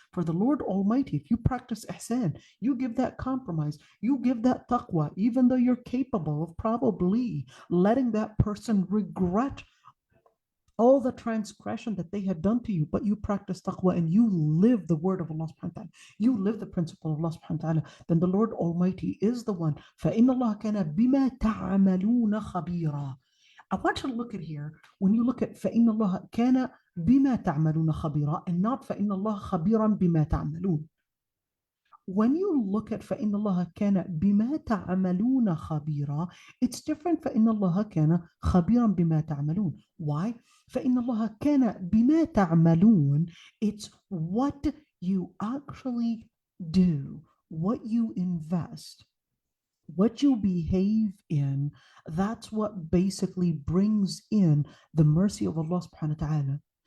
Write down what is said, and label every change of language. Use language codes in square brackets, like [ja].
[en] For the Lord Almighty, if you practice ihsan, you give that compromise, you give that taqwa, even though you're capable of probably letting that person regret all the transgression that they had done to you, but you practice taqwa and you live the word of Allah subhanahu wa ta'ala, you live the principle of Allah subhanahu wa ta'ala, then the Lord Almighty is the one. [ar] فَإِنَّ اللَّهَ كَانَ بِمَا تَعْمَلُونَ خَبِيرًا. [en] I want you to look at here, when you look at [ar] فَإِنَّ اللَّهَ كَانَ بِمَا تَعْمَلُونَ خَبِيرًا [en] and not [ar] فَإِنَّ اللَّهَ خَبِيرًا بِمَا تَعْمَلُونَ. [en] When you look at [ar] فَإِنَّ اللَّهَ كَانَ بِمَا تَعْمَلُونَ خَبِيرًا, [en] it's different [ar] فَإِنَّ اللَّهَ كَانَ خَبِيرًا بِمَا تَعْمَلُونَ. [en] Why? [ar] فَإِنَّ اللَّهَ كَانَ بِمَا تَعْمَلُونَ, [en] it's what you actually do, what you invest, what you behave in, that's what basically brings in the mercy of Allah subhanahu wa ta'ala.